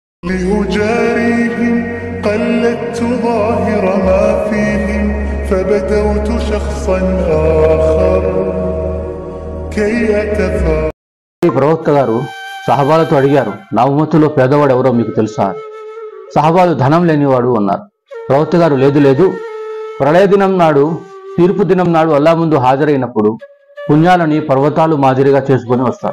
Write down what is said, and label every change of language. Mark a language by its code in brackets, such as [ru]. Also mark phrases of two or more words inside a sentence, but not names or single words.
[ar] لأجاريهم قلدت ظاهر ما فيهم فبدوت شخصا آخر كي أتفاعل. [te] ప్రవక్త గారు సహబాలతో అడిగారు, నా ఉమ్మతులో పేదవాడు ఎవరో మీకు తెలుసా? సహబాలు ధనం లేనివాడు అన్నారు. ప్రవక్త గారు లేదు, ప్రళయ దినం నాడు, తీర్పు దినం నాడు అల్లా ముందు హాజరైనప్పుడు పుణ్యాలని పర్వతాలు మాదిరిగా చేసుకొని వస్తారు.